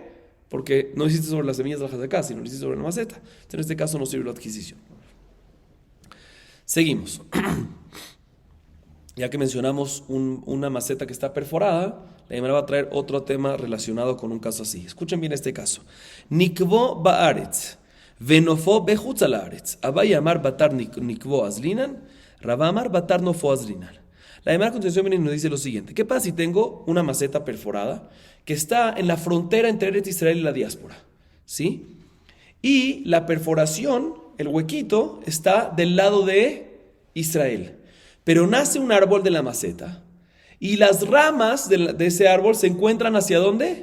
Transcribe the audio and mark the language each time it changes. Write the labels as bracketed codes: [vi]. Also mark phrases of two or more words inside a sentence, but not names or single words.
[es] Porque no hiciste sobre las semillas de la hazaká, sino lo hiciste sobre la maceta. Entonces, en este caso no sirve la adquisición. Seguimos. Ya que mencionamos una maceta que está perforada, la Gemara va a traer otro tema relacionado con un caso así. Escuchen bien este caso. [he] Nikvo ba'aretz, venofo bechutz la'aretz. [arc] Abai amar batar nikvo azlinan, Rabba amar batar nofo azlinan. [es] La Gemara a continuación viene y nos dice lo siguiente: ¿qué pasa si tengo una maceta perforada que está en la frontera entre Eretz Israel y la diáspora? ¿Sí? Y la perforación, el huequito, está del lado de Israel. Pero nace un árbol de la maceta y las ramas de ese árbol se encuentran ¿hacia dónde?